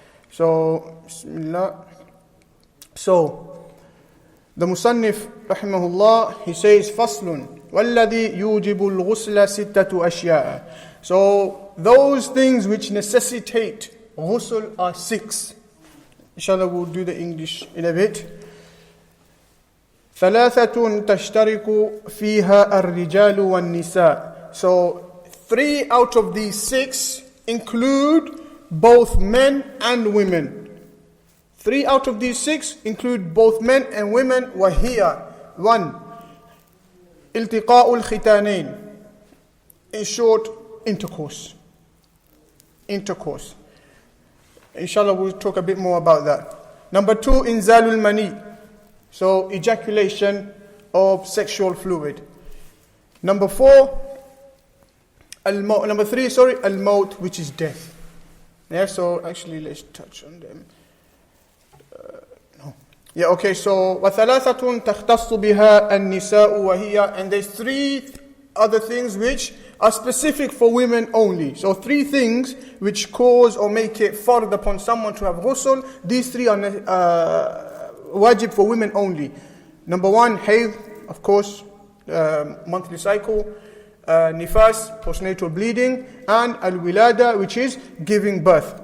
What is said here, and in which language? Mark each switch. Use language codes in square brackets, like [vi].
[en] So, bismillah. So, the Musannif, rahimahullah, he says, [ar] فَصْلٌ وَالَّذِي يُوجِبُ الْغُسْلَ سِتَّةُ أَشْيَاءَ. [en] So, those things which necessitate ghusl are 6. Inshallah, we'll do the English in a bit. [ar] ثلاثة تشترك فيها الرجال والنساء. [en] So 3 out of these 6 include both men and women. 3 out of these 6 include both men and women. [ar] وهي 1. التقاء الختانين. [en] In short, intercourse. Inshallah, we'll talk a bit more about that. Number 2, inzalul mani. So, ejaculation of sexual fluid. Number 3, al-maut, which is death. Yeah, so actually let's touch on them. No. Yeah, okay, so [ar] وَثَلَاثَةٌ تَخْتَصُّ بِهَا النِّسَاءُ وَهِيَ. [en] And there's 3 other things which are specific for women only. So 3 things which cause or make it fard upon someone to have ghusl. These 3 are wajib for women only. Number 1, hayd, of course, monthly cycle, nifas, postnatal bleeding, and al-wilada, which is giving birth.